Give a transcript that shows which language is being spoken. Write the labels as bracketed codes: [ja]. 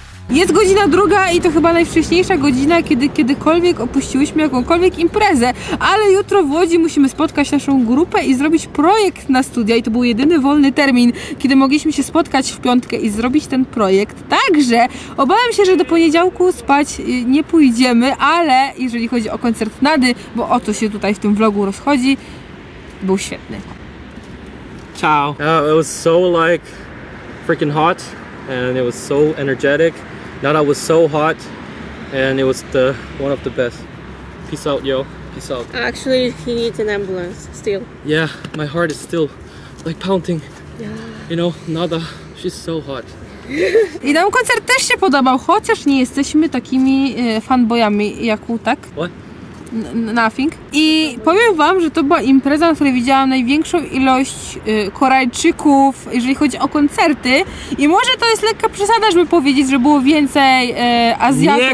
[pl] Jest godzina 2 i to chyba najwcześniejsza godzina, kiedy kiedykolwiek opuściłyśmy jakąkolwiek imprezę, ale jutro w Łodzi musimy spotkać naszą grupę i zrobić projekt na studia i to był jedyny wolny termin, kiedy mogliśmy się spotkać w piątkę i zrobić ten projekt. Także obawiam się, że do poniedziałku spać nie pójdziemy, ale jeżeli chodzi o koncert Nady, bo o to się tutaj w tym vlogu rozchodzi, był świetny. [it] Ciao. [en] It was so like freaking hot and it was so energetic. Nada was so hot and it was one of the best. Peace out, yo. Peace out. Actually, he needs an ambulance still. Yeah, my heart is still like pounding. Yeah. You know, Nada, she's so hot. [pl] I nam koncert też się podobał, chociaż nie jesteśmy takimi fanboyami jak tak? [en] What? Nothing. [pl] I powiem wam, że to była impreza, na której widziałam największą ilość Korejczyków, jeżeli chodzi o koncerty. I może to jest lekka przesada, żeby powiedzieć, że było więcej Azjatów.